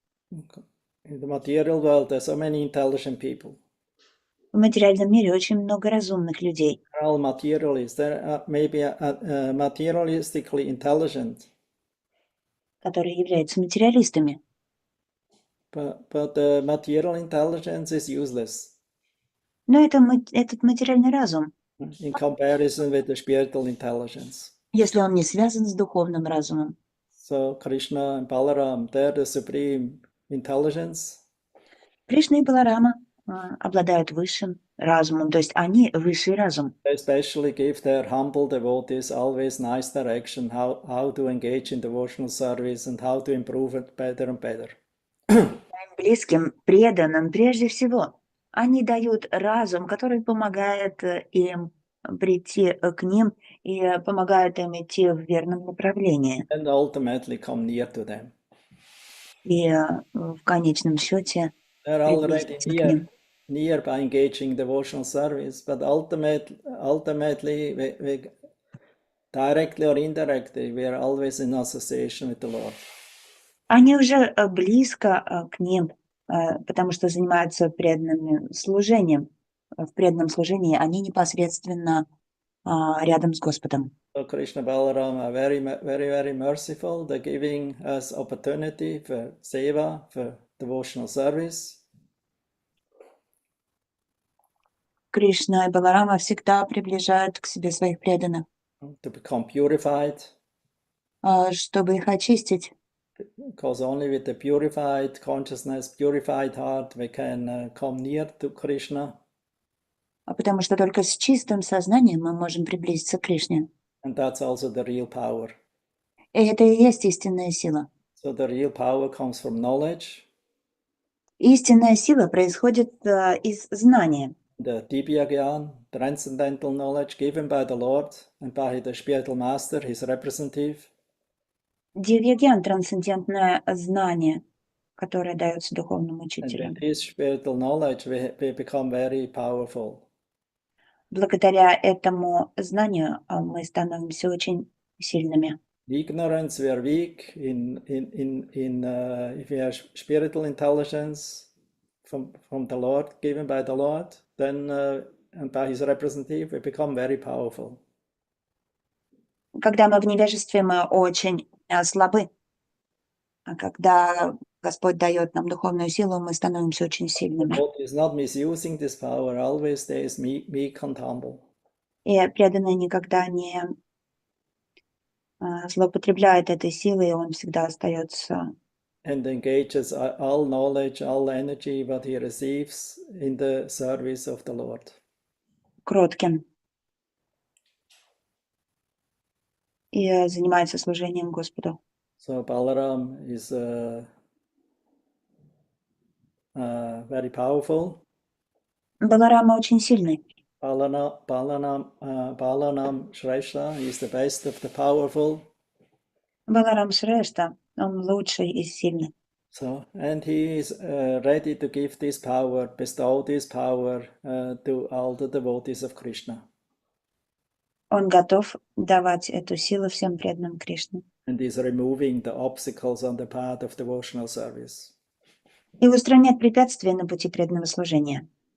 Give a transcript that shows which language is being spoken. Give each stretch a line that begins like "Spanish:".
English: In the material world, there are so many intelligent people.
Russian: В материальном мире очень много разумных людей,
English: They're all materialists. They're maybe materialistically intelligent,
Russian: которые являются материалистами.
English: but the material intelligence is useless
Russian: Но этот материальный разум,
English: in comparison with the spiritual intelligence.
Russian: если он не связан с духовным разумом.
English: So Krishna and Balaram, they're the supreme intelligence.
Russian: Кришна и Баларама обладают высшим разумом, то есть они высший разум.
English: They especially give their humble devotees always nice direction how to engage in devotional service and how to improve it better and better.
Russian: Близким, преданным прежде всего. Они дают разум, который помогает им прийти к ним и помогает им идти в верном направлении.
English: And ultimately come near to them.
Russian: И в конечном счете
English: They're already
Russian: приблизиться к ним.
English: near by engaging in devotional service, but ultimately we directly or indirectly, we are always in association with the Lord.
Russian: Они уже близко к ним, потому что занимаются преданным служением. В преданном служении они непосредственно рядом с Господом.
English: So Krishna Balaram are very, very, very merciful. They're giving us opportunity for seva, for devotional service.
Russian: Кришна и Баларама всегда приближают к себе своих преданных,
English: To become purified,
Russian: чтобы их очистить.
English: because only with the purified consciousness, purified heart, we can come near to Krishna.
Russian: Потому что только с чистым сознанием мы можем приблизиться к Кришне.
English: And that's also the real power.
Russian: И это и есть истинная сила.
English: So the real power comes from knowledge,
Russian: Истинная сила происходит из знания.
English: the Divya Gyan, transcendental knowledge given by the Lord and by the spiritual master, his representative.
Russian: Дивья-гьян — трансцендентное знание, которое дается духовным
English: And
Russian: учителям.
English: with this spiritual knowledge, we become very powerful.
Russian: Благодаря этому знанию мы становимся очень сильными.
English: Ignorance, we are weak. If we have spiritual intelligence from the Lord, given by the Lord, then and by his representative, we become very powerful.
Russian: Когда мы в невежестве, мы очень слабы. А когда Господь дает нам духовную силу, мы становимся очень сильными.
English: God is not misusing this power, always stays meek and humble.
Russian: И преданный никогда не злоупотребляет этой силой, и он всегда остается
English: And engages all knowledge, all energy what he receives in the service of the Lord.
Russian: кротким и занимается служением Господу.
English: So Balaram is very powerful.
Russian: Баларама очень сильный.
English: Balaram Shrestha is the best of the powerful.
Russian: Баларам Шрешта, он лучший из сильных.
English: So, and he is ready to give this power, bestow this power to all the devotees of Krishna.
Russian: Он готов давать эту силу всем преданным Кришне.
English: And is removing the obstacles on the path of devotional service.
Russian: И устранять препятствия на пути преданного служения.